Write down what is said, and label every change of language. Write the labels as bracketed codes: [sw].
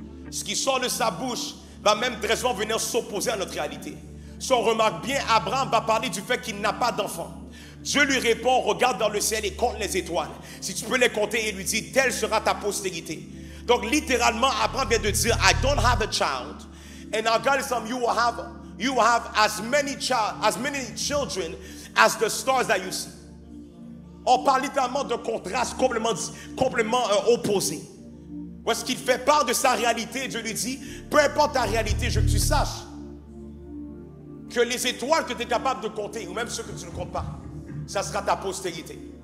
[fr] Ce qui sort de sa bouche va même très souvent venir s'opposer à notre réalité. Si on remarque bien, Abraham va parler du fait qu'il n'a pas d'enfant. Dieu lui répond: regarde dans le ciel et compte les étoiles. Si tu peux les compter, il lui dit: telle sera ta postérité. Donc littéralement, Abraham vient de dire: [en] I don't have a child. And now God is saying, you will have as many children as the stars that you see. [fr] On parle littéralement de contraste complètement opposé. Où est-ce qu'il fait part de sa réalité? Dieu lui dit: peu importe ta réalité, je veux que tu saches que les étoiles que tu es capable de compter, ou même ceux que tu ne comptes pas, ça sera ta postérité.